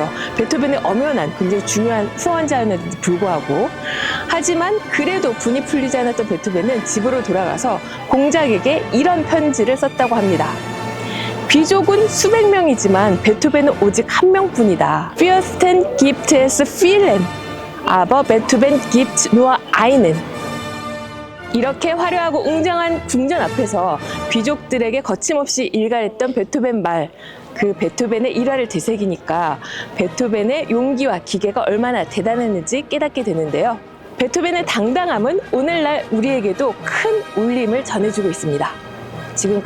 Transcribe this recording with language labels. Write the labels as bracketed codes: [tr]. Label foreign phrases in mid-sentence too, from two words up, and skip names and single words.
[ko] 베토벤의 엄연한 굉장히 중요한 후원자였는데도 불구하고. 하지만 그래도 분이 풀리지 않았던 베토벤은 집으로 돌아가서 공작에게 이런 편지를 썼다고 합니다. 귀족은 수백 명이지만 베토벤은 오직 한 명뿐이다. [de] Fürsten gibt es vielen, aber Beethoven gibt nur einen. [ko] 이렇게 화려하고 웅장한 궁전 앞에서 귀족들에게 거침없이 일갈했던 베토벤 말, 그 베토벤의 일화를 되새기니까 베토벤의 용기와 기계가 얼마나 대단했는지 깨닫게 되는데요. 베토벤의 당당함은 오늘날 우리에게도 큰 울림을 전해주고 있습니다.